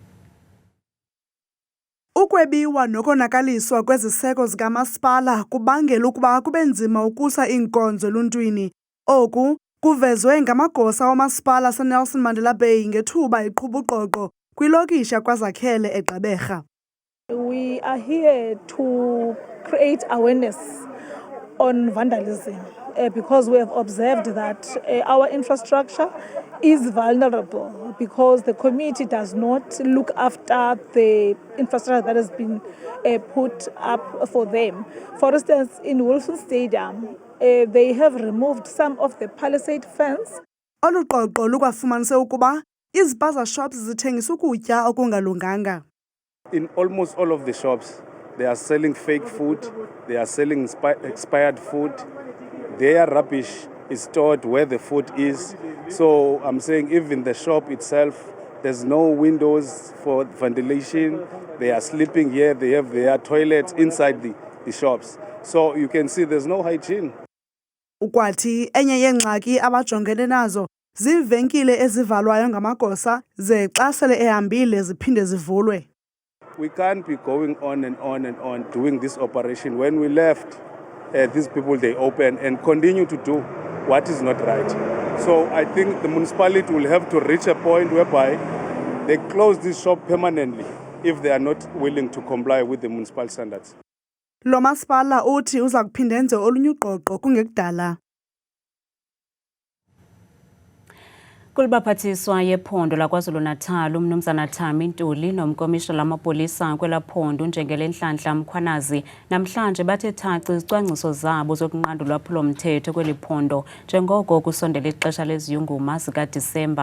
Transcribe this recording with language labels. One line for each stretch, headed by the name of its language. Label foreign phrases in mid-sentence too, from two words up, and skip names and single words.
Xhosa: Ukwebiwa nokonakaliswa kweziseko zikamasipala kubangela ukuba kube nzima ukusa iinkonzo eluntwini. Oku kuvezwe ngamagosa wamasipala aseNelson Mandela Bay ngethuba eqhuba uqoqo kwilokishi yakwaZakhele eGqeberha.
English: We are here to create awareness on vandalism. because we have observed that our infrastructure is vulnerable because the community does not look after the infrastructure that has been put up for them. For instance, in Wilson Stadium, they have removed some of the palisade fence.
Xhosa: Olu qoqo lukwafumanise ukuba izipaza shops zithengisa ukutya okungalunganga.
English: In almost all of the shops, they are selling fake food, they are selling expired food. Their rubbish is stored where the food is. So I'm saying even the shop itself, there's no windows for ventilation. They are sleeping here, they have their toilets inside the shops. So you can see there's no hygiene.
Xhosa: Ukwathi enye yeengxaki abajongene nazo ziivenkile ezivalwayo ngamagosa ze xa sele ehambile ziphinde zivulwe.
English: We can't be going on and on and on doing this operation. When we left, these people, they open and continue to do what is not right. So I think the municipality will have to reach a point whereby they close this shop permanently if they are not willing to comply with the municipal standards.
Xhosa: Lo masipala uthi uza kuphinda enze olunye uqoqo kungekudala. Kulibaphathiswa yephondo laKwaZulu-Natal umnumzana Thami Ntuli nomkomishana lamapolisa kwela phondo uNjengele Nhlanhla Mkhwanazi namhlanje bathe thaci izicwangciso zabo zokunqanda ulwaphulomthetho kweli phondo njengoko kusondela ixesha leziyunguma zikaDisemba.